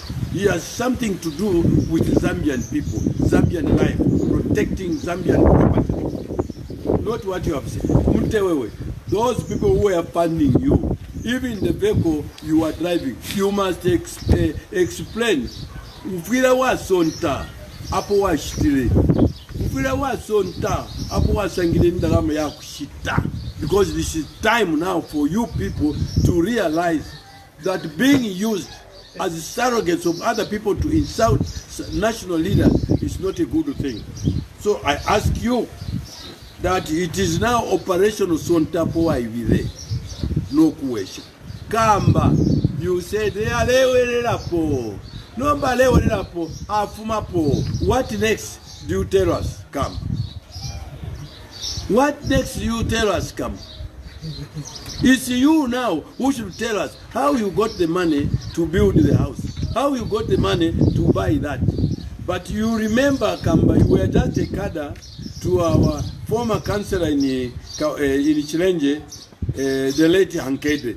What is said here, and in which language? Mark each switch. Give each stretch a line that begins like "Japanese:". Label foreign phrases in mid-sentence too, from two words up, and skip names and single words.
English: He has something to do with Zambian people, Zambian life, protecting Zambian property. Not what you have said. Muntewewe, those people who are funding you, even the vehicle you are driving, you must explain.
Bemba: Ufira wa sonta, apo wa shitire. Ufira wa sonta, apo wa sangile ndalama ya kushita.
English: Because this is time now for you people to realize that being used as surrogates of other people to insult national leaders is not a good thing. So I ask you that it is now operational
Bemba: sonta po wa ibire.
English: No question. Kamba, you said they are
Bemba: lewe no po afuma po.
English: What next do you tell us? Come. What next do you tell us? Come. It's you now who should tell us how you got the money to build the house, how you got the money to buy that. But you remember, Kamba, you were just a cadre to our former councillor in Chilenje, the late 𝗕𝗡𝗩𝗢𝗓.